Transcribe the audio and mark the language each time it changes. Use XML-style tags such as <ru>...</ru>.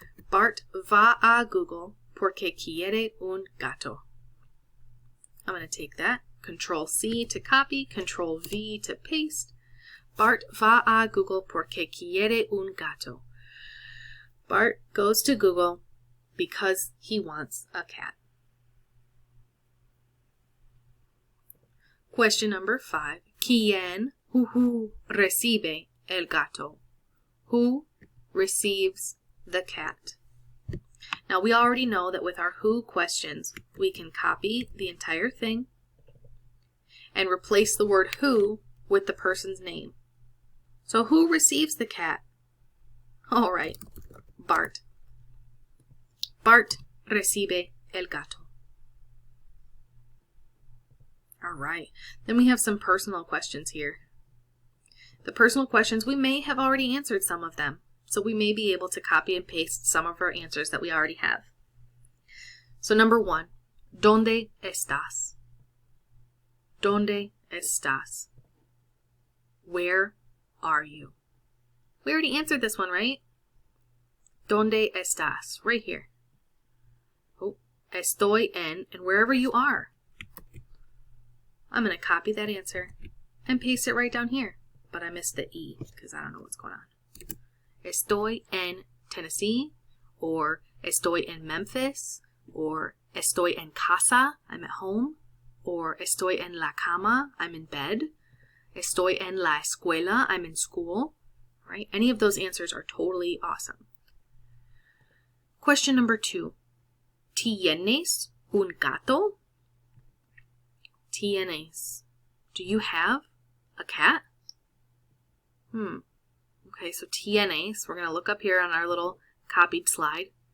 <es>Bart va a Google porque quiere un gato.</es> <en>I'm going to take that. Control C to copy, Control V to paste.</en> <es>Bart va a Google porque quiere un gato.</es> <en>Bart goes to Google because he wants a cat. Question number 5. ¿Quién, who</en> <es>recibe el gato?</es> <en>Who receives the cat? Now we already know that with our who questions, we can copy the entire thing and replace the word who with the person's name. So who receives the cat? All right, Bart.</en> <es>Bart recibe el gato.</es> <en>All right, then we have some personal questions here. The personal questions, we may have already answered some of them, so we may be able to copy and paste some of our answers that we already have. So number 1,</en> <es>¿Dónde estás? ¿Dónde estás?</es> <en>Where are you? We already answered this one, right?</en> <es>¿Dónde estás?</es> <en>Right here. Oh,</en> <es>estoy en,</es> <en>and wherever you are. I'm going to copy that answer and paste it right down here. But I missed the E because I don't know what's going on.</en> <es>Estoy en Tennessee, or estoy en Memphis, or estoy en casa,</es> <en>I'm at home,</en> <es>or estoy en la cama,</es> <en>I'm in bed,</en> <es>estoy en la escuela,</es> <en>I'm in school, right? Any of those answers are totally awesome. Question number 2.</en> <es>¿Tienes un gato? Tienes.</es> <en>Do you have a cat? Okay, so tienes, we're going to look up here on our little copied slide.</en>